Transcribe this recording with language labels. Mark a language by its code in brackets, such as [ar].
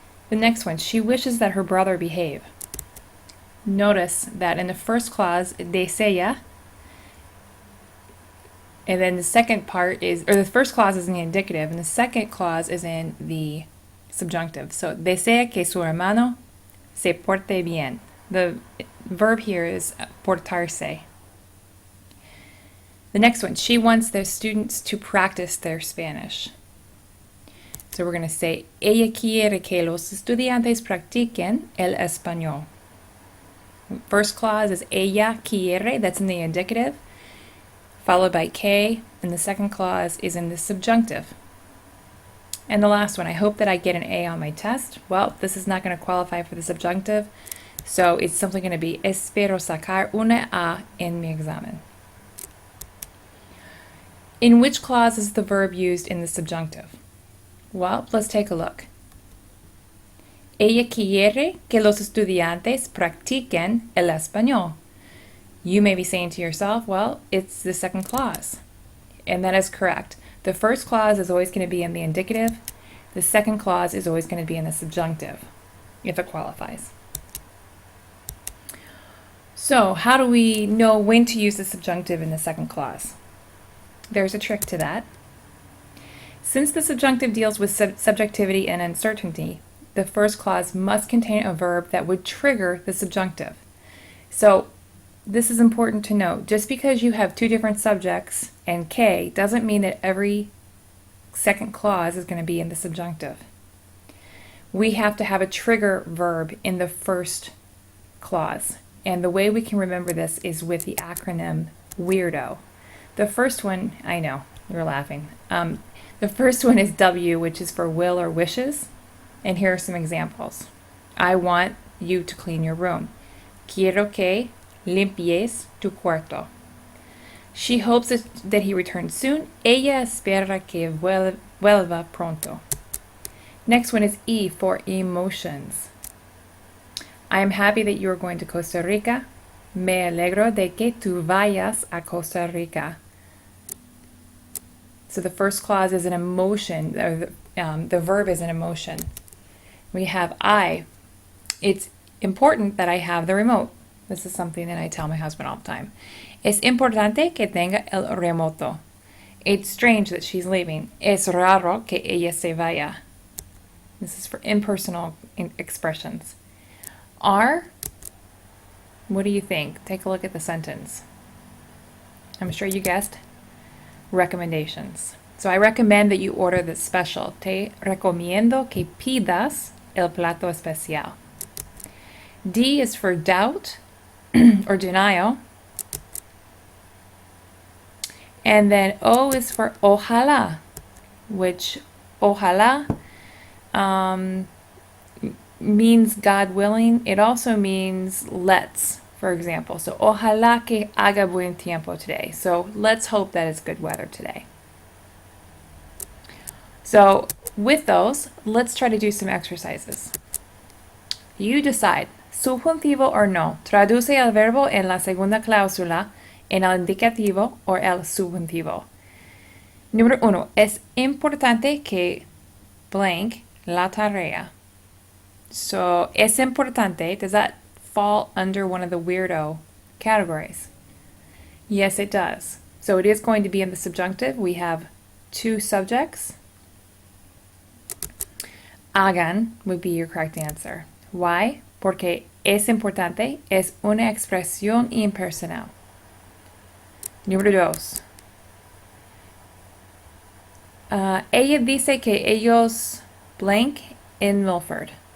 [en] The next one, she wishes that her brother behave. Notice that in the first clause, desea, and then the second part is, or the first clause is in the indicative, and the second clause is in the subjunctive. [es] So, desea que su hermano se porte bien. [en] The verb here is portarse. The next one, she wants their students to practice their Spanish. So we're going to say, [es] ella quiere que los estudiantes practiquen el español. [en] First clause is [es] ella quiere, [en] that's in the indicative, followed by que, and the second clause is in the subjunctive. And the last one, I hope that I get an A on my test. Well, this is not going to qualify for the subjunctive, so it's simply going to be [es] espero sacar una A en mi examen. [en] In which clause is the verb used in the subjunctive? Well, let's take a look. [es] Ella quiere que los estudiantes practiquen el español. [en] You may be saying to yourself, well, it's the second clause. And that is correct. The first clause is always going to be in the indicative. The second clause is always going to be in the subjunctive, if it qualifies. So, how do we know when to use the subjunctive in the second clause? There's a trick to that. Since the subjunctive deals with subjectivity and uncertainty, the first clause must contain a verb that would trigger the subjunctive. So, this is important to note. Just because you have two different subjects and que doesn't mean that every second clause is going to be in the subjunctive. We have to have a trigger verb in the first clause. And the way we can remember this is with the acronym WEIRDO. The first one, I know, you're laughing. The first one is W, which is for will or wishes. And here are some examples. I want you to clean your room. [es] Quiero que limpies tu cuarto. [en] She hopes that he returns soon. [es] Ella espera que vuelva pronto. [en] Next one is E for emotions. I am happy that you are going to Costa Rica. [es] Me alegro de que tú vayas a Costa Rica. [en] So the first clause is an emotion, or the verb is an emotion. We have I. It's important that I have the remote. This is something that I tell my husband all the time. [es] Es importante que tenga el remoto. [en] It's strange that she's leaving. [es] Es raro que ella se vaya. [en] This is for impersonal expressions. R, what do you think? Take a look at the sentence. I'm sure you guessed recommendations. So I recommend that you order the special. [es] Te recomiendo que pidas el plato especial. [en] D is for doubt or denial. And then O is for ojalá, which ojalá means God willing. It also means let's, for example. [es] So ojalá que haga buen tiempo today. [en] So let's hope that it's good weather today. So with those, let's try to do some exercises. You decide, subjuntivo or no. [es] Traduce el verbo en la segunda cláusula en el indicativo o el subjuntivo. Número 1. Es importante que blank la tarea. [en] So, [es] es importante, [en] does that fall under one of the weirdo categories? Yes, it does. So it is going to be in the subjunctive. We have two subjects. Hagan would be your correct answer. Why? [es] Porque es importante, es una expresión impersonal. Número 2. Ella dice que ellos blank in Milford.